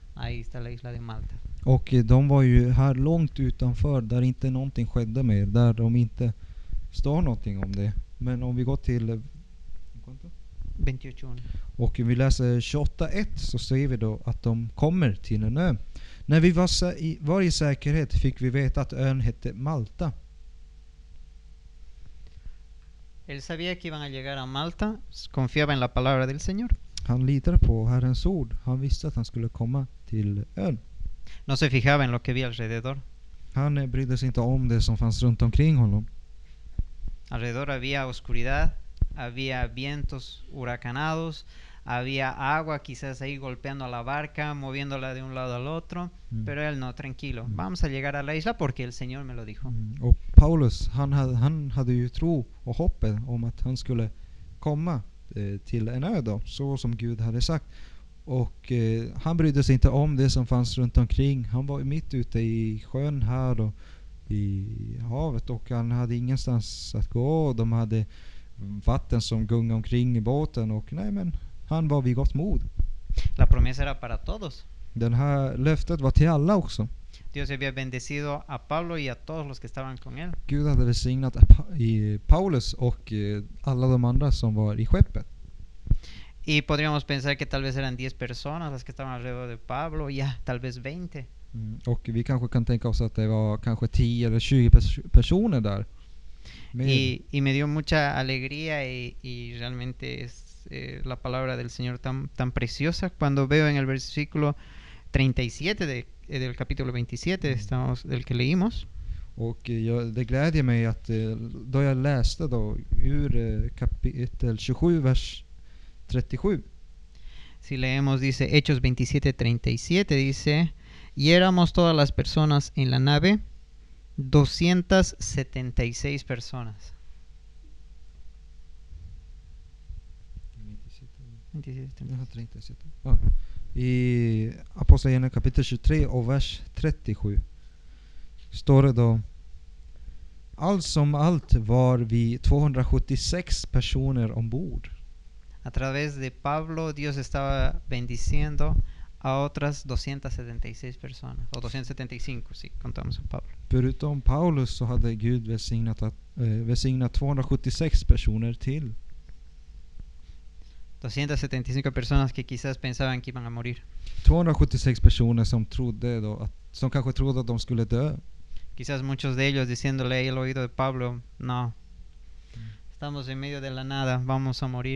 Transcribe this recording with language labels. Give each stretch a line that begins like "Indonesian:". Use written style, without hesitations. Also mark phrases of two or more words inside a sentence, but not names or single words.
Spanish: Ahí está la isla de Malta.
Swedish: Och de var ju här långt utanför där inte någonting skedde med, där de inte står någonting om det. Men om vi går till 28:1. och vi läser 28:1 så ser vi då att de kommer till en ö. När vi var i säkerhet fick vi veta att ön hette Malta.
Spanish: Él sabía que iban a llegar a Malta, confiaba en la palabra del Señor.
Swedish: Han litade på Herrens ord. Han visste att han skulle komma till ön.
Spanish: No se fijaba en lo que había alrededor.
Swedish: Han brydde sig inte om det som fanns runt omkring honom.
Spanish: Alrededor había oscuridad, había vientos huracanados, había agua quizás ahí golpeando a la barca, moviéndola de un lado al otro, pero él no, tranquilo, vamos a llegar a la isla porque el Señor me lo dijo.
Swedish: Och Paulus, han hade ju tro och hoppet om att han skulle komma till en ö då, så som Gud hade sagt. Och han brydde sig inte om det som fanns runt omkring. Han var mitt ute i sjön här och i havet, och han hade ingenstans att gå. De hade vatten som gungade omkring i båten, och nej, men han var vid gott mod.
Spanish: La promesa era para todos.
Swedish: Den här löftet var till alla också.
Spanish: Dios había bendecido a Pablo y a todos los que estaban con él.
Swedish: Gud hade välsignat i Paulus och alla de andra som var i skeppet.
Spanish: Y podríamos pensar que tal vez eran 10 personas las que estaban alrededor de Pablo, ya tal vez 20.
Swedish: Och vi kanske kan tänka oss att det var kanske 10 eller 20 personer där.
Spanish: Y me dio mucha alegría y realmente es la palabra del Señor tan preciosa cuando veo en el versículo 37 del capítulo 27 del que leímos.
Swedish: Och det glädjer mig att då jag läste då ur kapitel 27 vers 37.
Spanish: Si leemos, dice Hechos 27:37, dice, y éramos todas las personas en la nave 276 personas.
Swedish: 37. Ja. I Apostlagärningarna kapitel 23 och vers 37 står det då: allt som allt var vi 276 personer ombord.
Spanish: A través de Pablo, Dios estaba bendiciendo a otras 276 personas, o 275 si contamos a Pablo.
Swedish: Förutom Paulus så hade Gud välsignat 276 personer till.
Spanish: 275 personas que quizás pensaban que iban a morir.
Swedish: 276 personer som kanske trodde att de skulle dö.
Spanish: Quizás muchos de ellos diciéndole ahí al oído de Pablo, no, estamos en medio de la nada, vamos a morir.